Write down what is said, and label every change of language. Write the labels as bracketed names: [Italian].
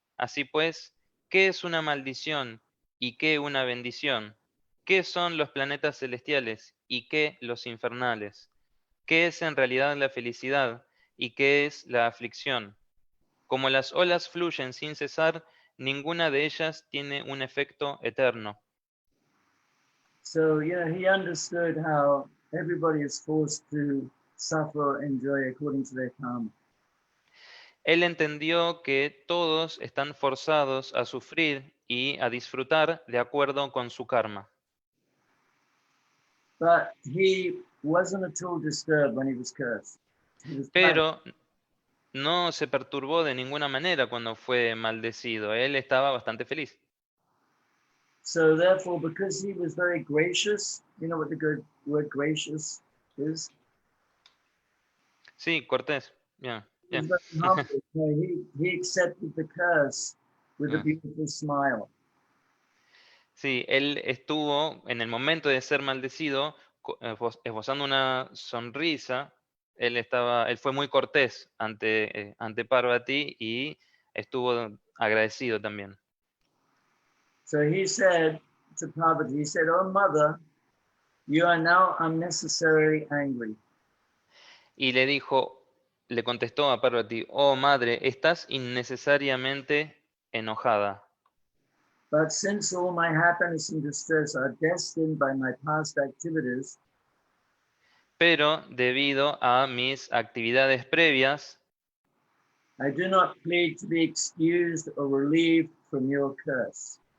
[Spanish] Así pues, ¿qué es una maldición y qué una bendición? ¿Qué son los planetas celestiales y qué los infernales? ¿Qué es en realidad la felicidad y qué es la aflicción? Como las olas fluyen sin cesar, ninguna de ellas tiene un efecto eterno. [English] So, he understood how everybody is forced to suffer and enjoy according to their karma. [Spanish] Él entendió que todos están forzados a sufrir y a disfrutar de acuerdo con su karma. [English] But he wasn't at all disturbed when he was cursed. He was quite, [Spanish] Pero no se perturbó de ninguna manera cuando fue maldecido. Él estaba bastante feliz. [English] so therefore, because he was very gracious, you know what the good word gracious is? [Spanish] Sí, Cortés. Bien. [English] He was [Spanish] Bien. [English] very humble. He accepted the curse with a Ah. beautiful smile. [Spanish] Sí, él estuvo en el momento de ser maldecido esbozando una sonrisa. Él fue muy cortés ante Parvati y estuvo agradecido también. [English] So he said to Parvati, he said, "Oh mother, you are now unnecessarily angry. [Spanish] Y le contestó a Parvati, oh madre, estás innecesariamente enojada. [English] But since all my happiness and distress are destined by my past activities, [Spanish] Pero debido a mis actividades previas, [English] I do not plead to be excused or relieved from your curse.